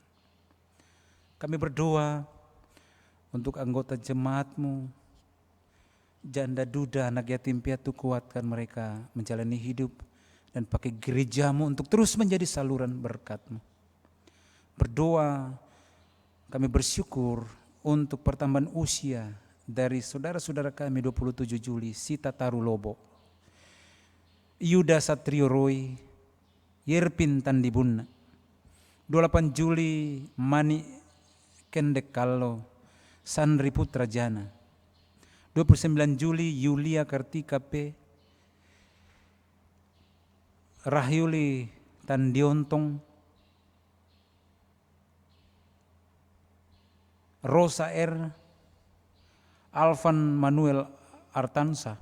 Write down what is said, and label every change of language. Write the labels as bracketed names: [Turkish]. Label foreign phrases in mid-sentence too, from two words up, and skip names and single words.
[Indonesian] Kami berdoa untuk anggota jemaat-Mu, janda duda, anak yatim piatu, kuatkan mereka menjalani hidup dan pakai gereja-Mu untuk terus menjadi saluran berkat-Mu. Berdoa, kami bersyukur untuk pertambahan usia dari saudara-saudara kami 27 Juli, Sita Taru Lobo, Yuda Satrio Roy, Yerpin Tandibunna. 28 Juli, Mani Kendek Kallo, Sandri Putra Jana. 29 Juli, Yulia Kartika P, Rahyuli Tandiontong, Rosa R, Alvan Manuel Artansa.